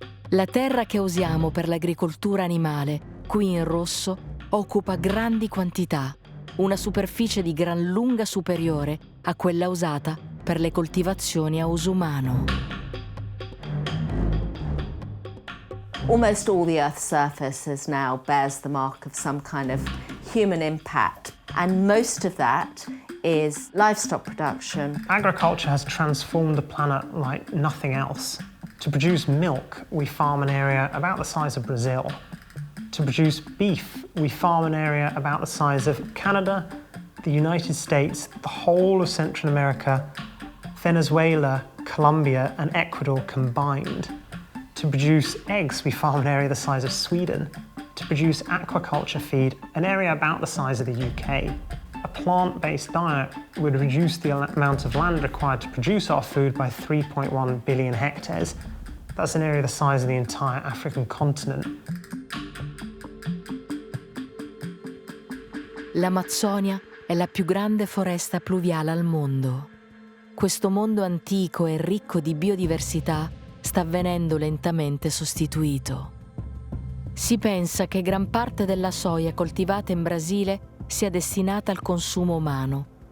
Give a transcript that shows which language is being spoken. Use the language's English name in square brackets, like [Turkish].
[Italian] La terra che usiamo per l'agricoltura animale, qui in rosso, occupa grandi quantità, una superficie di gran lunga superiore a quella usata per le coltivazioni a uso umano. [English] Almost all the Earth's surface now bears the mark of some kind of human impact, and most of that is livestock production. Agriculture has transformed the planet like nothing else. To produce milk, we farm an area about the size of Brazil. To produce beef, we farm an area about the size of Canada, the United States, the whole of Central America, Venezuela, Colombia, and Ecuador combined. To produce eggs, we farm an area the size of Sweden. To produce aquaculture feed, an area about the size of the UK. A plant-based diet would reduce the amount of land required to produce our food by 3.1 billion hectares. That's an area the size of the entire African continent. [Italian] L'Amazzonia è la più grande foresta pluviale al mondo. Questo mondo antico e ricco di biodiversità sta venendo lentamente sostituito. Si pensa che gran parte della soia coltivata in Brasile sia destinata al consumo umano.